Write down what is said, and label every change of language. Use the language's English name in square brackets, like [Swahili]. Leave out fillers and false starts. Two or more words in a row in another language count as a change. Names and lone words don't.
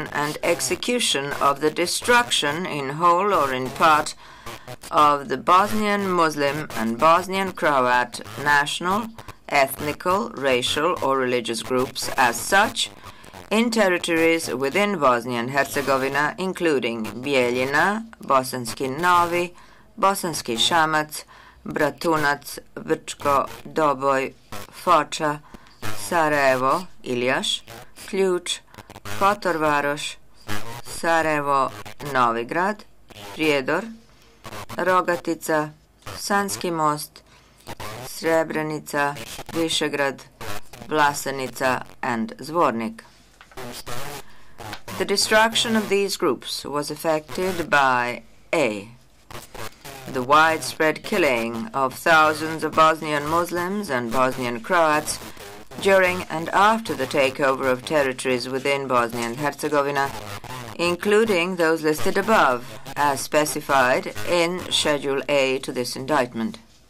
[English] and execution of the destruction in whole or in part of the Bosnian Muslim and Bosnian Croat national, ethnical, racial, or religious groups as such in territories within Bosnia and Herzegovina, including Bijeljina, Bosanski Novi, Bosanski Šamac, Bratunac, Brčko, Doboj, Foča, Sarajevo, Iljaš, Ključ, Kotor Varoš, Sarajevo, Novigrad, Prijedor, Rogatica, Sanski Most, Srebrenica, Višegrad, Vlasenica, and Zvornik. The destruction of these groups was effected by A. The widespread killing of thousands of Bosnian Muslims and Bosnian Croats during and after the takeover of territories within Bosnia and Herzegovina, including those listed above, as specified in Schedule A to this indictment.